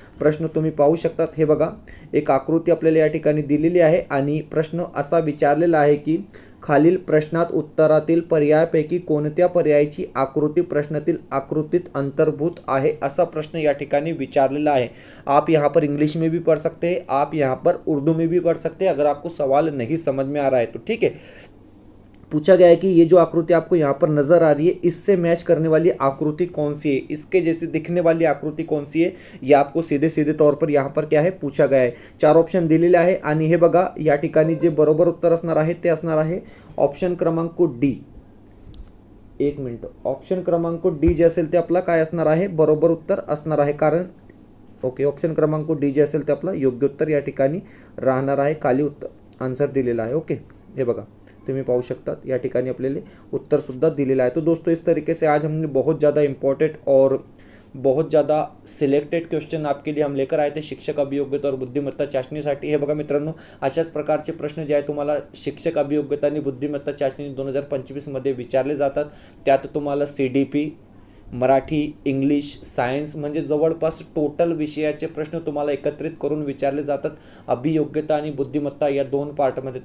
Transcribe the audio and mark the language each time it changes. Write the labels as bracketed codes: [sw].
[mr] प्रश्न तुम्ही पाहू शकतात, हे बघा एक आकृती आपल्याला या ठिकाणी दिलेली आहे आणि प्रश्न असा विचारलेला आहे की खालील प्रश्नात उत्तरातील पर्यायापैकी कोणत्या पर्यायाची आकृती प्रश्नातील आकृतीत अंतर्भूत आहे, असा प्रश्न या ठिकाणी विचारलेला है। [hi] आप यहाँ पर इंग्लिश में भी पढ़ सकते हैं, आप यहाँ पर उर्दू में भी पढ़ सकते हैं, अगर आपको सवाल नहीं समझ में आ रहा है तो ठीक है। पूछा गया है कि ये जो आकृति आपको यहाँ पर नजर आ रही है इससे मैच करने वाली आकृति कौन सी है, इसके जैसे दिखने वाली आकृति कौन सी है, ये आपको सीधे सीधे तौर पर यहाँ पर क्या है पूछा गया है। [mr] 4 ऑप्शन दिलेले आहे आणि हे बघा या ठिकाणी जे बरोबर उत्तर असणार आहे ते असणार आहे ऑप्शन क्रमांक डी। 1 मिनिट, ऑप्शन क्रमांक डी जे असेल ते आपला काय असणार आहे बरोबर उत्तर असणार आहे, कारण ओके ऑप्शन क्रमांक डी जे असेल ते आपला योग्य उत्तर या ठिकाणी राहणार आहे। खाली उत्तर आन्सर दिलेला आहे। ओके, हे बघा तुम्हें पाहू शकतात या ठिकाणी आपल्याला उत्तर सुद्धा दिलेला है। [hi] तो दोस्तों इस तरीके से आज हमने बहुत ज़्यादा इम्पोर्टेंट और बहुत ज़्यादा सिलेक्टेड क्वेश्चन आपके लिए हम लेकर आए थे शिक्षक अभियोग्यता और बुद्धिमत्ता चाचणीसाठी। [mr] हे बघा मित्रांनो, अशाच प्रकारचे प्रश्न जे आहे तुम्हाला शिक्षक अभियोग्यता आणि बुद्धिमत्ता चाचणी 2025 मध्ये विचारले जातात। त्यात तुम्हाला CDP, मराठी, इंग्लिश, सायन्स म्हणजे जवळपास टोटल विषयाचे प्रश्न तुम्हाला एकत्रित करून विचारले जातात अभियोग्यता आणि बुद्धिमत्ता या 2 पार्टमध्ये।